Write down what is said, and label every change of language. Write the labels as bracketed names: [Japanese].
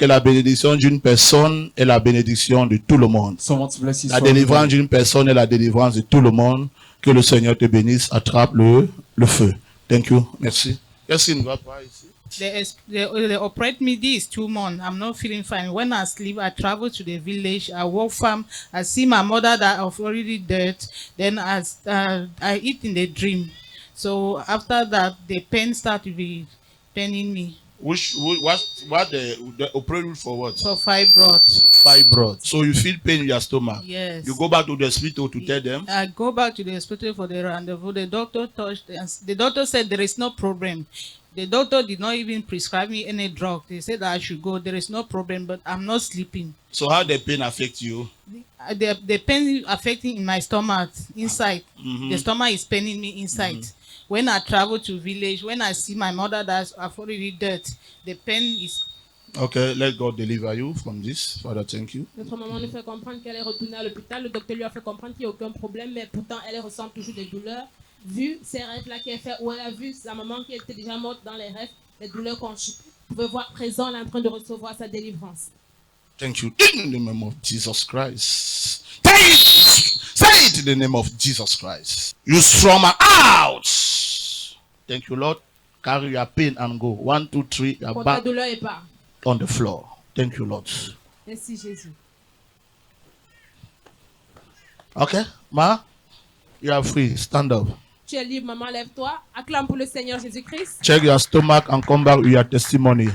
[French] que la bénédiction d'une personne est la bénédiction de tout le monde. [English] Someone's blessing. [French] La délivrance d'une personne est la délivrance de tout le monde. Que le Seigneur te bénisse. Attrape le feu. [English] Thank you. [French] Merci. Qu'est-ce qui ne va pas ici? [English] They operate me this 2 months. I'm not feeling fine. When I sleep, I travel to the village. I walk farm. I see my mother that of already dead. Then I eat in the dream. So after that, the pain start to be paining me. What they operate you for what? For fibroid. Fibroid. So you feel pain in your stomach. Yes. You go back to the hospital to tell them. I go back to the hospital for the rendezvous. The doctor touched, and the doctor said there is no problem. The doctor did not even prescribe me any drug. They said that I should go. There is no problem, but I'm not sleeping. So how the pain affect you? The pain affecting in my stomach, inside. Mm-hmm. The stomach is paining me inside. Mm-hmm. When I travel to village, when I see my mother that's already dead, the pain is... Okay, let God deliver you from this. Father, thank you. [French] Notre maman nous fait comprendre qu'elle est retournée à l'hôpital. Le docteur lui a fait comprendre qu'il n'y a aucun problème, mais pourtant elle ressent toujours des douleurs. Vu ces rêves-là qu'elle fait, où elle a vu sa maman qui était déjà morte dans les rêves, les douleurs qu'on pouvait voir présent, elle est en train de recevoir sa délivrance. [English] Thank you. In the name of Jesus Christ. Say it in the name of Jesus Christ. You trauma out. Thank you, Lord. Carry your pain and go. 1, 2, 3. You're [French] Pour ta [English] back [French] douleur et pas. [English] on the floor. Thank you, Lord. [French] Merci Jésus. [English] Okay, Ma, you are free. Stand up. [French] Tu es libre, maman, lève-toi. Acclame pour le Seigneur Jésus-Christ. [English] Check your stomach and come back with your testimony.